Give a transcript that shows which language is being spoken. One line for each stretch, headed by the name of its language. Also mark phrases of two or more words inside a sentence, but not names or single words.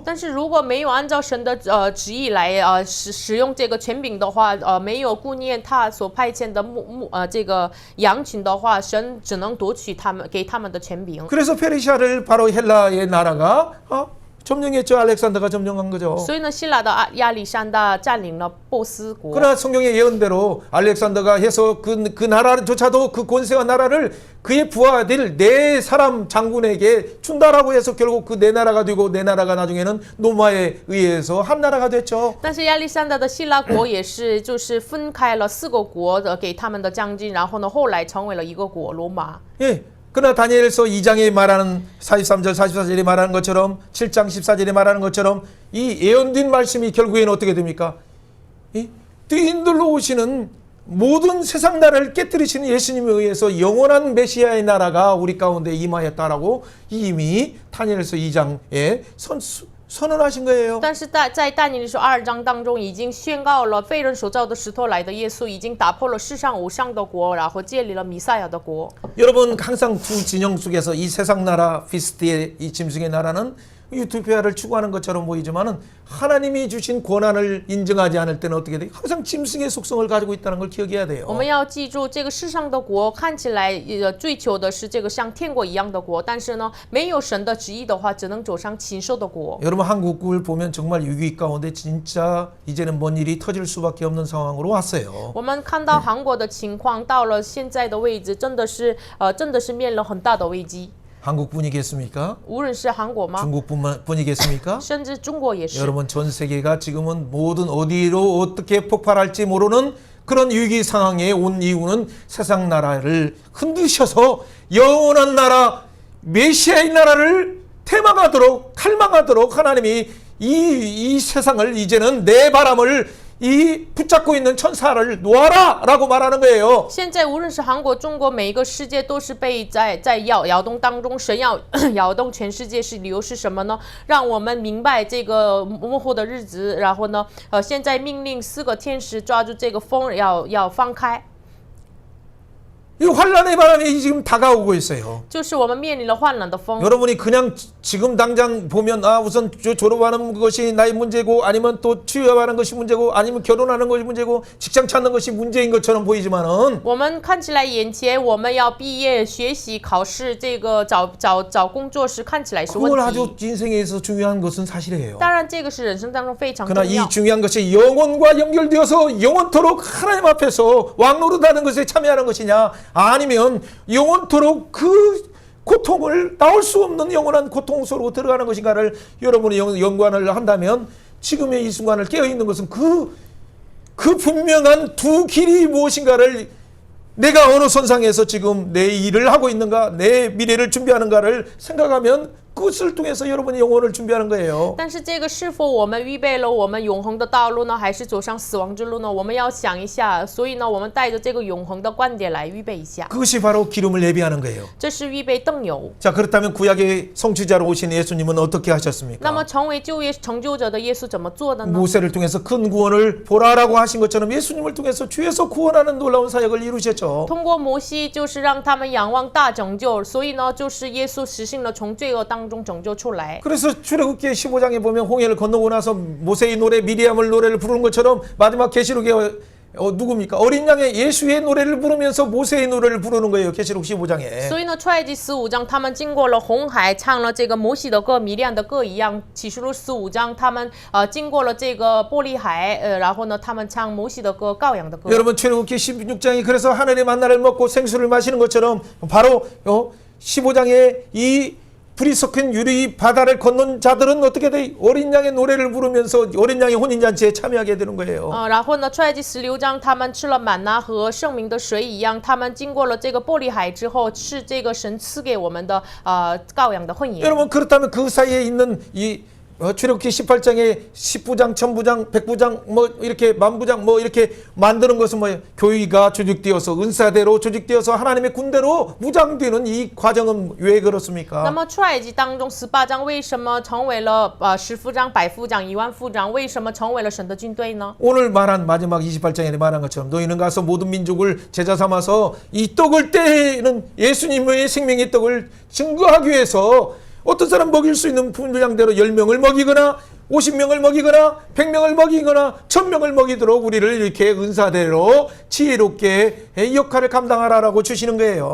Chinese: 但是如果没有按照神的旨意来使用这个权柄的话，没有顾念他所派遣的这个羊群的话，神只能夺取他们给他们的权柄。
Korean: 그래서 페르시아를 바로 헬라의 나라가 점령했죠. 알렉산더가 점령한 거죠.
Chinese: 所以呢，希腊的亚历山大占领了波斯国。
Korean: 그러나 성경의 예언대로 알렉산더가 해서 그 나라조차도 그 권세와 나라를 그의 부하들 네 사람 장군에게 준다라고 해서 결국 그 네 나라가 되고 네 나라가 나중에는 로마에 의해서 한 나라가 됐죠.
Chinese: 但是亚历山大的希腊国也是，就是分开了4个国的给他们的将军，然后呢，后来成为了一个国罗马。
Korean: 예. 그러나 다니엘서 2장에 말하는 43절 44절에 말하는 것처럼 7장 14절에 말하는 것처럼 이 예언된 말씀이 결국에는 어떻게 됩니까? 이 뒤흔들러 오시는 모든 세상 나라를 깨뜨리시는 예수님에 의해서 영원한 메시아의 나라가 우리 가운데 임하였다라고 이미 다니엘서 2장에 선언하신 거예요.
Chinese: 但是在但以理书2章当中，已经宣告了非人所造的石头来的耶稣已经打破了世上无上的国，然后建立了弥赛亚的国。
Korean: 여러분 항상 두 진영 속에서 이 세상 나라 피스트의 이 짐승의 나라는 유토피아를 추구하는 것처럼 보이지만은 하나님이 주신 권한을 인정하지 않을 때는 어떻게 돼? 항상 짐승의 속성을 가지고 있다는 걸 기억해야 돼요.
Chinese: 我们要记住，这个世上的国看起来追求的是这个像天国一样的国，但是呢，没有神的旨意的话，只能走上禽兽的国。
Korean: 여러분 한국을 보면 정말 위기 가운데 진짜 이제는 뭔 일이 터질 수밖에 없는 상황으로 왔어요.
Chinese: 我们看到韩国的情况到了现在的位置，真的是面临很大的危机。
Korean: 한국뿐이겠습니까?
Chinese: 无论是韩国吗？
Korean: 중국뿐이겠습니까?
Chinese: 甚至中国也是。
Korean: 여러분 전 세계가 지금은 모든 어디로 어떻게 폭발할지 모르는 그런 위기 상황에 온 이유는 세상 나라를 흔드셔서 영원한 나라 메시아의 나라를 퇴망하도록 탈망하도록 하나님이 이 세상을 이제는 내 바람을 이 붙잡고 있는 천사를 놓아라 라고 말하는 거예요.
Chinese: 现在无论是韩国、中国，每一个世界都是被在摇动当中，神要摇动全世界，是理由是什么呢？让我们明白这个幕后的日子。然后呢，现在命令4个天使抓住这个风，要放开。
Korean: 이 환란의 바람이 지금 다가오고 있어요.
Chinese: 就是我们面临了患难的风。
Korean: 여러분이 그냥 지금 당장 보면 우선 졸업하는 것이 나의 문제고 아니면 또 취업하는 것이 문제고 아니면 결혼하는 것이 문제고 직장 찾는 것이 문제인 것처럼 보이지만은
Chinese: 我们看起来眼前我们要毕业、学习、考试，这个找工作是看起来是
Korean: 그건
Chinese: 问
Korean: 아주
Chinese: 题。
Korean: 인생에서 중요한 것은 사실이에요.
Chinese: 当然，这个是人生当中非常
Korean: 그러나
Chinese: 重
Korean: 이
Chinese: 要。
Korean: 중요한 것이 영혼과 연결되어서 영원토록 하나님 앞에서 왕노릇하는 것에 참여하는 것이냐 아니면 영원토록 그 고통을 나올 수 없는 영원한 고통 속으로 들어가는 것인가를 여러분이 연관을 한다면 지금의 이 순간을 깨어있는 것은 그 분명한 두 길이 무엇인가를 내가 어느 선상에서 지금 내 일을 하고 있는가 내 미래를 준비하는가를 생각하면 그것을 통해서 여러분이 영혼을 준비하는 거예요.
Chinese: 但是这个是否我们预备了我们永恒的道路呢，还是走上死亡之路呢？我们要想一下。所以呢，我们带着这个永恒的观点来预备一下。
Korean: 그것이 바로 기름을 예비하는 거예요.
Chinese: 这是预备灯油。
Korean: 자 그렇다면 구약의 성취자로 오신 예수님은 어떻게
Chinese: 那
Korean: 하셨습니까?
Chinese: 么成为旧约成就者的耶稣怎么做的呢？
Korean: 모세를 통해서 큰 구원을 보라라고 하신 것처럼 예수님을 통해서 주에서 구원하는 놀라운 사역을 이루셨죠.
Chinese: 通过摩西就是让他们仰望大拯救，所以呢，就是耶稣实行了从罪恶当中拯救出来。
Korean: 그래서 출애굽기 15장에 보면 홍해를 건너고 나서 모세의 노래 미리암을 노래를 부르는 것처럼 마지막 계시록에 누굽니까? 어린 양의 예수의 노래를 부르면서 모세의 노래를 부르는 거예요. 계시록 15장에.
Chinese: 所以呢，出埃及15章，他们经过了红海，唱了这个摩西的歌、米甸的歌一样。启示录15章，他们经过了这个玻璃海，然后呢，他们唱摩西的歌、羔羊的歌。
Korean: 여러분 출애굽기 16장이 그래서 하늘의 만나를 먹고 생수를 마시는 것처럼 바로 15장에 이 불이 섞인 유리 바다를 건넌 자들은 어떻게 돼? 어린 양의 노래를 부르면서 어린 양의 혼인잔치에 참여하게 되는 거예요.
Chinese: 然后呢，出埃及16章，他们吃了满拿和圣明的水一样，他们经过了这个玻璃海之后，是这个神赐给我们的羔羊的婚宴。
Korean: 여러분 그렇다면 그 사이에 있는 이 출애굽기 18장에 10부장, 1000부장, 100부장 뭐 이렇게 만부장 뭐 이렇게 만드는 것은 뭐예요? 교회가 조직되어서 은사대로 조직되어서 하나님의 군대로 무장되는 이 과정은 왜
Chinese: 那
Korean: 그렇습니까?
Chinese: 么出埃及当中18章为什么成为了10副长、100副长、10000副长？为什么成为了神的军队呢？
Korean: 오늘 말한 마지막 28장에 말한 것처럼 너희는 가서 모든 민족을 제자 삼아서 이 떡을 떼는 예수님의 생명의 떡을 증거하기 위해서 어떤 사람 먹일 수 있는 분량대로 10명을 먹이거나 50명을 먹이거나 100명을 먹이거나 1000명을 먹이도록 우리를 이렇게 은사대로 지혜롭게 이 역할을 감당하라고 주시는 거예요.